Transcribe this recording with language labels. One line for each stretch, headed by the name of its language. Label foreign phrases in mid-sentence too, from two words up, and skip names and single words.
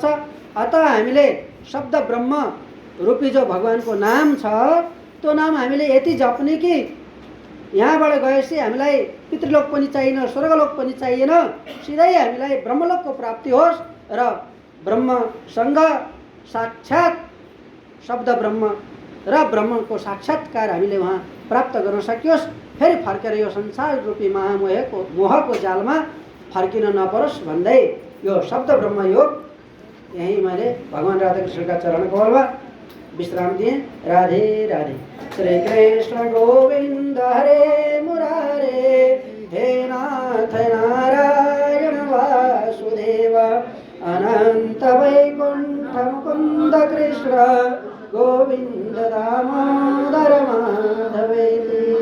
Nepali: अतः हामीले शब्द ब्रह्म रूपी जो भगवानको नाम छ त्यो नाम हामीले यति जप्ने कि यहाँबाट गएपछि हामीलाई पितृलोक पनि चाहिएन, स्वर्गलोक पनि चाहिएन, सिधै हामीलाई ब्रह्मलोकको प्राप्ति होस् र ब्रह्मसँग साक्षात् शब्द ब्रह्म र ब्रह्मको साक्षात्कार हामीले वहाँ प्राप्त गर्न सकियोस्। फेरि फर्केर यो संसार रूपी मोहको जालमा फर्किन नपरोस् भन्दै यो शब्द ब्रह्म योग यही मैले भगवान राधाकृष्णका चरण कमलमा विश्राम दिएँ। राधे राधे।
Sanskrit: श्री कृष्ण गोविंद हरे मुरारे हे नाथ नारायण वासुदेव अनंत वैकुंठ मुकुंद कृष्ण गोविंद दामोदर माधवेति।